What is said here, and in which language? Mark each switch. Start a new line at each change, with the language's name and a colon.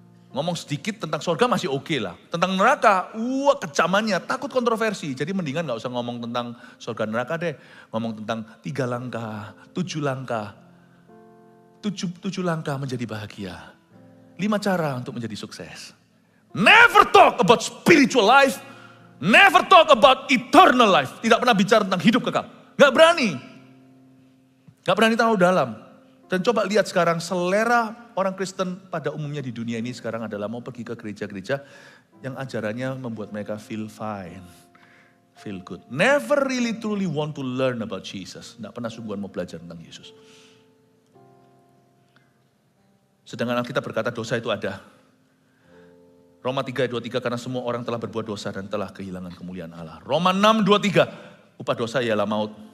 Indonesian: Ngomong sedikit tentang surga masih oke lah. Tentang neraka, kecamannya, takut kontroversi. Jadi mendingan gak usah ngomong tentang surga neraka deh. Ngomong tentang 3 langkah, 7 langkah. 7 langkah menjadi bahagia. 5 cara untuk menjadi sukses.
English: Never talk about spiritual life. Never talk about eternal life.
Indonesian: Tidak pernah bicara tentang hidup kekal. Gak berani. Gak berani terlalu dalam. Dan coba lihat sekarang selera orang Kristen pada umumnya di dunia ini sekarang adalah mau pergi ke gereja-gereja yang ajarannya membuat mereka
English: feel fine, feel good. Never really truly want to learn about Jesus.
Indonesian: Tidak pernah sungguhan mau belajar tentang Yesus. Sedangkan Alkitab berkata dosa itu ada. Roma 3:23 karena semua orang telah berbuat dosa dan telah kehilangan kemuliaan Allah. Roma 6:23 upah dosa ialah maut.